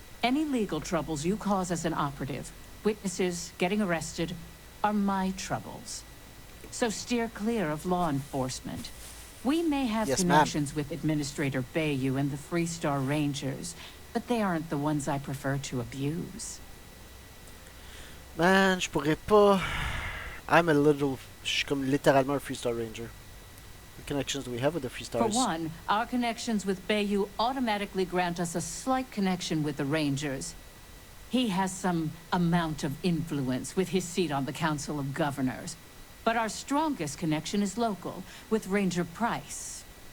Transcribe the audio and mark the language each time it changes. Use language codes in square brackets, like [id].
[en] Any legal troubles you cause as an operative, witnesses, getting arrested, are my troubles. So steer clear of law enforcement. We may have Yes, connections with Administrator Bayou and the Freestar Rangers, but they aren't the ones I prefer to abuse. [fr] Man, je pourrais pas... Je suis comme littéralement un Freestar Ranger. [en] What connections do we have with the Freestars? For one, our connections with Bayou automatically grant us a slight connection with the Rangers. He has some amount of influence with his seat on the Council of Governors. But our strongest connection is local, with Ranger Price.